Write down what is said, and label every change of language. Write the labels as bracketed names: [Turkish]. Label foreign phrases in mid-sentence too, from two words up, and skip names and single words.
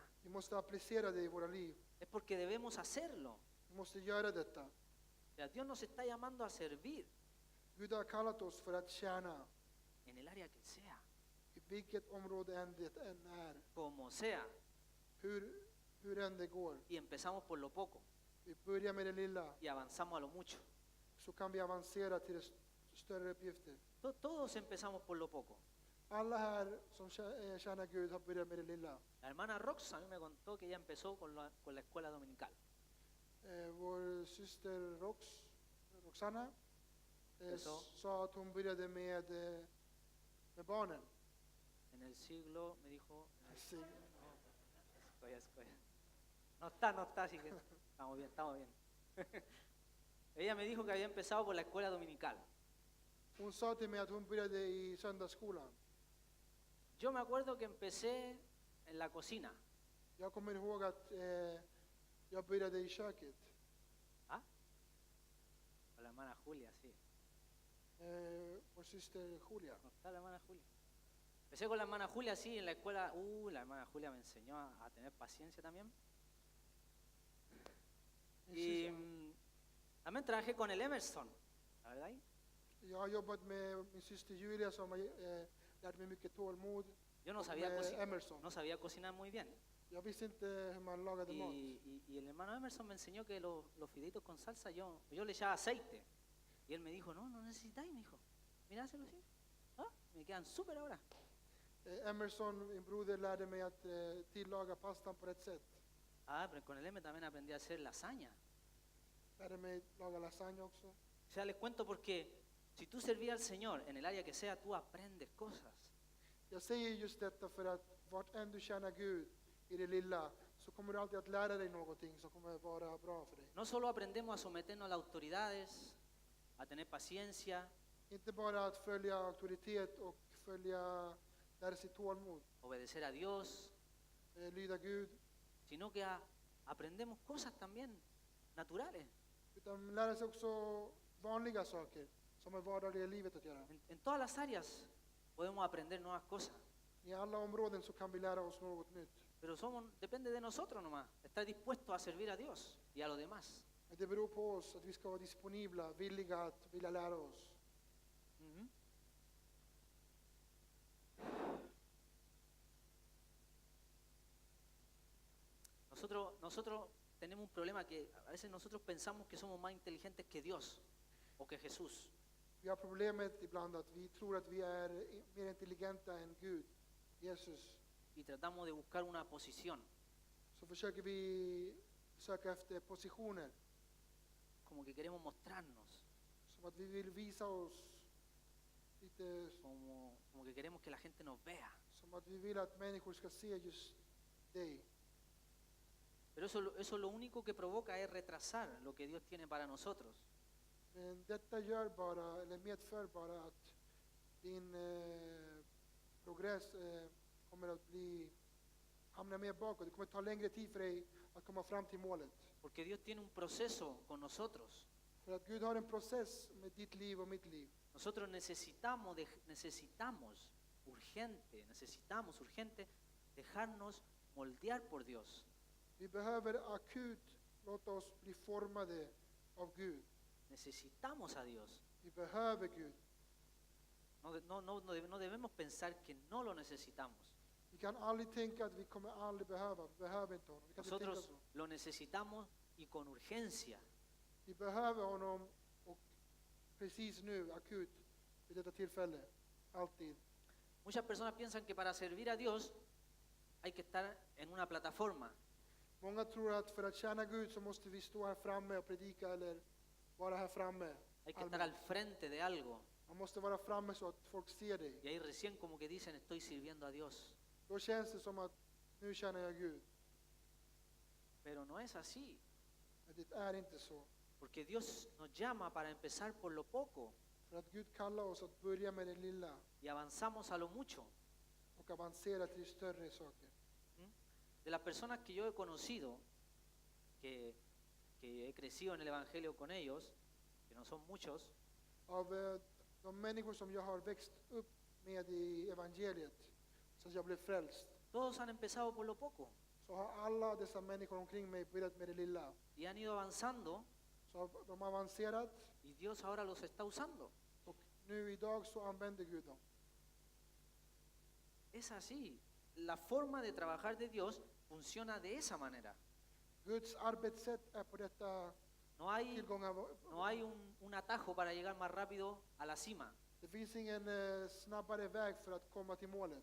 [Swedish] Vi måste applicera det i våra liv. [Spanish] Es porque debemos hacerlo. [Swedish] Vi måste göra detta. [Spanish] O sea, Dios nos está llamando a servir [Swedish] Gud har kallat oss för att tjäna [Spanish] en el área que sea, [Swedish] i vilket område än det än är. [Spanish] como sea. [Swedish] Hur än det går. [Spanish] Y empezamos por lo poco [Swedish] Vi börjar med det lilla, [Spanish] y avanzamos a lo mucho. [Swedish] så kan vi avancera till större uppgifter. [Spanish] Todos empezamos por lo poco. [Swedish] Alla här som tjänar Gud har börjat med det lilla. [Spanish] La hermana Rox a mí me contó que ella empezó con la escuela dominical. [Swedish] Vår syster Roxana [Spanish] Eso. [Swedish] sa att hon började med barnen. [Spanish] En el siglo, me dijo, Sí. escoya. No está, así que estamos bien, estamos bien. Ella me dijo que había empezado por la escuela dominical. [Swedish] Hon sa till mig att hon började i söndagsskolan. [Spanish] Yo me acuerdo que empecé en la cocina. [Swedish] Jag kommer ihåg att jag började i köket. [Spanish] ¿Ah? Con la hermana Julia, sí. [Swedish] Vår syster Julia. [Spanish] No está la hermana Julia. Empecé con la hermana Julia, sí, en la escuela. La hermana Julia me enseñó a tener paciencia también. Y también trabajé con el Emerson, ¿la verdad? [Swedish] Jag har jobbat med min syster Julia som har lärde mig mycket tålamod. [Spanish] Yo no [Swedish] Och [Spanish] sabía, [Swedish] med [Spanish] cocinar, Emerson. no sabía cocinar muy bien. [Swedish] Jag visste inte hur man lagade mat. [Spanish] Y el hermano Emerson me enseñó que los fideitos con salsa yo le echaba aceite. Y él me dijo, no necesitáis, me dijo. Mirá, hazlo así. Ah, me quedan súper ahora. [Swedish] Emerson, min broder, lärde mig att tillaga pastan på rätt sätt. [Spanish] Ah, pero con el M también aprendí a hacer lasaña. [Swedish] Lärde mig laga lasagne också. [Spanish] O sea, les cuento porque si tú servías al Señor en el área que sea, tú aprendes cosas. [Swedish] Jag säger just detta för att vart än du tjänar Gud i det lilla så kommer du alltid att lära dig någonting som kommer vara bra för dig. [Spanish] No solo aprendemos a someternos a las autoridades, a tener paciencia, [Swedish] Inte bara att följa auktoritet och lära sig tålamod, [Spanish] obedecer a Dios, [Swedish] lyda Gud, [Spanish] sino que aprendemos cosas también naturales. [Swedish] utan lära sig också vanliga saker som är vardagliga i livet att göra. [Spanish] En todas las áreas podemos aprender nuevas cosas, [Swedish] I alla områden så kan vi lära oss något nytt. [Spanish] pero depende de nosotros nomás, estar dispuestos a servir a Dios y a los demás. [Swedish] Men det beror på oss att vi ska vara disponibla, villiga att vilja lära oss. Ujú. [Spanish] Nosotros tenemos un problema que a veces nosotros pensamos que somos más inteligentes que Dios o que Jesús. [Swedish] Vi har problemet ibland att vi tror att vi är mer intelligenta än Gud, Jesus. [Spanish] Y tratamos de buscar una posición, [Swedish] Så försöker vi söka efter positioner, [Spanish] como que queremos mostrarnos, [Swedish] som att vi vill visa oss lite, [Spanish] como que queremos que la gente nos vea. [Swedish] som att vi vill att människor ska se just dig. [Spanish] Pero eso lo único que provoca es retrasar lo que Dios tiene para nosotros. [Swedish] Men detta gör bara, eller medför bara att din progress kommer att hamna mer bakåt. Det kommer att ta längre tid för dig att komma fram till målet. [Spanish] Porque Dios tiene un proceso con nosotros. [Swedish] För att Gud har en process med ditt liv och mitt liv. [Spanish] Nosotros necesitamos urgente dejarnos moldear por Dios. [Swedish] Vi behöver akut låta oss bli formade av Gud. [Spanish] Necesitamos a Dios. [Swedish] Vi behöver Gud. [Spanish] No debemos pensar que no lo necesitamos. [Swedish] Vi kan aldrig tänka att vi kommer aldrig behöva. Vi behöver inte honom. Vi kan inte tänka [Spanish] Nosotros [Swedish] så. [Spanish] lo necesitamos y con urgencia. [Swedish] Vi behöver honom och precis nu, akut, vid detta tillfälle. Alltid. [Spanish] Muchas personas piensan que para servir a Dios hay que estar en una plataforma. [Swedish] Många tror att för att tjäna Gud så måste vi stå här framme och predika eller vara här framme. [Spanish] Hay que estar al frente de algo. [Swedish] Man måste vara framme så att folk ser dig. [Spanish] Y ahí recién como que dicen estoy sirviendo a Dios. [Swedish] Då känns det som att nu tjänar jag Gud. [Spanish] Pero no es así. [Swedish] Men det är inte så. [Spanish] Porque Dios nos llama para empezar por lo poco [Swedish] För att Gud kallar oss att börja med det lilla [Spanish] y avanzamos a lo mucho. [Swedish] och avancera till större saker. [Spanish] De las personas que yo he conocido, que he crecido en el Evangelio con ellos, que no son muchos, [Swedish] Av de människor som jag har växt upp med i evangeliet, så jag blev frälst, [Spanish] todos han empezado por lo poco [Swedish] så har alla dessa människor omkring mig börjat med det lilla. [Spanish] y han ido avanzando [Swedish] Så har de avancerat [Spanish] y Dios ahora los está usando. och nu idag så använder Gud dem. Es así. La forma de trabajar de Dios funciona de esa manera. [Swedish] Guds arbetssätt är på detta [Spanish] No hay, [Swedish] tillgång av... [Spanish] no hay un atajo para llegar más rápido a la cima. [Swedish] Det finns ingen snabbare väg för att komma till målet.